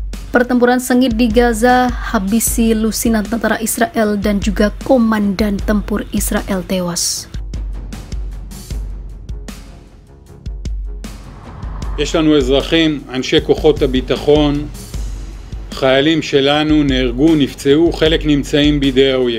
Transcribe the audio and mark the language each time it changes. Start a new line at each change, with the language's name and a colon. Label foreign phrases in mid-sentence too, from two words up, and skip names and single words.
Indonesian: Pertempuran sengit di Gaza habisi lusinan tentara Israel dan juga komandan tempur Israel tewas.
Hebrew: יש לנו אזרחים, אנשי כוחות הביטחון, חיילים שלנו נהרגו, נפצעו, חלק נמצאים בידי האויב.